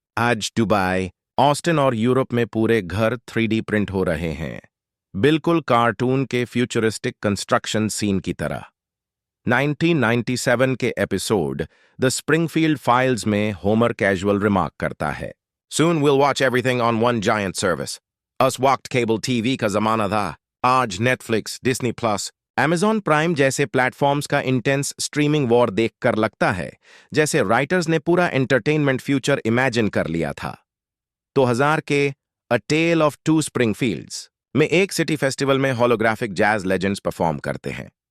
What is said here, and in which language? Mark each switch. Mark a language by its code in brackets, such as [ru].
[hi] आज Dubai, Austin और Europe में पूरे घर 3D प्रिंट हो रहे हैं, बिल्कुल कार्टून के फ्यूचरिस्टिक कंस्ट्रक्शन सीन की तरह। 1997 के एपिसोड द स्प्रिंगफील्ड फाइल्स में होमर कैजुअल रिमार्क करता है, [en] Soon we'll watch everything on one giant service. [hi] Us walked cable TV का जमाना था। आज Netflix, Disney plus, Amazon prime जैसे प्लेटफॉर्म्स का इंटेंस स्ट्रीमिंग वॉर देखकर लगता है जैसे राइटर्स ने पूरा एंटरटेनमेंट फ्यूचर इमेजिन कर लिया था। 2000 के अ टेल ऑफ टू स्प्रिंगफील्ड्स में एक सिटी फेस्टिवल में होलोग्राफिक जैज लेजेंड्स परफॉर्म करते हैं।